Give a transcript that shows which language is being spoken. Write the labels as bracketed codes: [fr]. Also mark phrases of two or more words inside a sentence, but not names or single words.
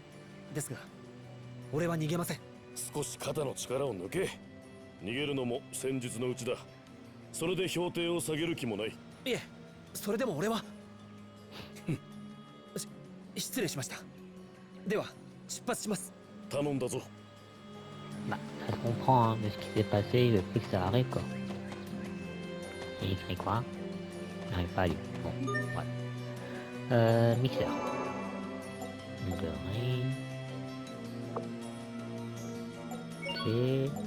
[ja] 了解しました。ですが、俺は逃げません。少し肩の力を抜け。逃げるのも戦術のうちだ。それで評定を下げる気もない。いえ、それでも俺は失礼しました。では出発します。頼んだぞ。 [fr] Bah, ça se comprend, hein, de ce qui s'est passé, il veut plus que ça arrive, quoi. Il écrit quoi? Il n'arrive pas à lire. Bon, ouais. Mixeur. Doré. Ok.